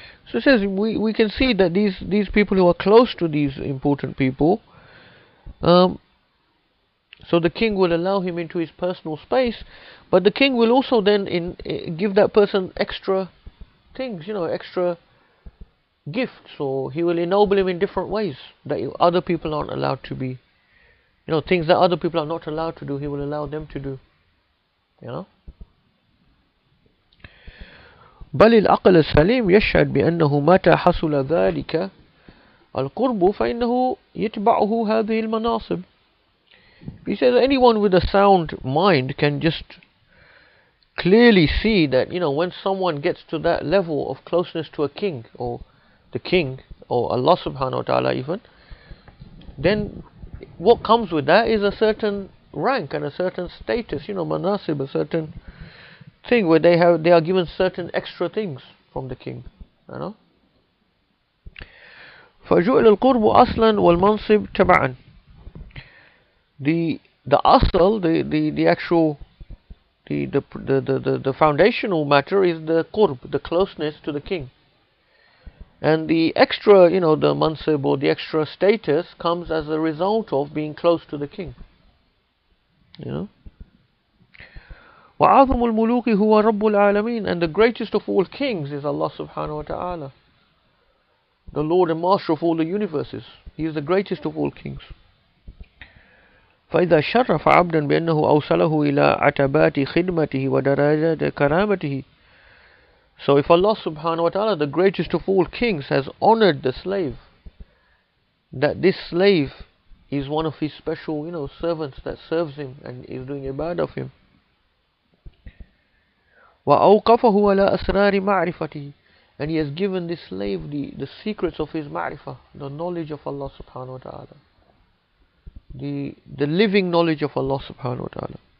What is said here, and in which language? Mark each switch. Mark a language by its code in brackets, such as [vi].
[en] So it says we can see that these people who are close to these important people, so the king will allow him into his personal space, but the king will also then give that person extra things, extra gifts, or he will ennoble him in different ways that other people aren't allowed to be, things that other people are not allowed to do, he will allow them to do. [ar] بل العقل السليم يشهد بأنه متى حصل ذلك القرب فإنه يتبعه هذه المناصب. [en] He says anyone with a sound mind can just clearly see that, when someone gets to that level of closeness to a king, or the king, or Allah subhanahu wa ta'ala even, then what comes with that is a certain rank and a certain status, manasib, a certain thing where they are given certain extra things from the king. [ar] فجعل القرب أصلا والمنصب تبعا. [en] The asal, the actual, the foundational matter is the qurb, the closeness to the king, and the extra, the mansib or the extra status comes as a result of being close to the king. [ar] وَعَظَمُ الْمُلُوكِ هُوَ رَبُّ الْعَالَمِينَ, [en] and the greatest of all kings is Allah subhanahu wa ta'ala, the Lord and Master of all the universes. He is the greatest of all kings. [ar] فإذا شرف عبدا بأنه أوصله إلى عتبات خدمته ودرجات كرامته. [en] So if Allah subhanahu wa ta'ala, the greatest of all kings, has honored the slave, that this slave is one of his special, servants that serves him and is doing ibadah of him. [ar] وأوقفه على أسرار معرفته, [en] and he has given this slave the secrets of his ma'rifah, the knowledge of Allah subhanahu wa ta'ala, the living knowledge of Allah subhanahu wa ta'ala.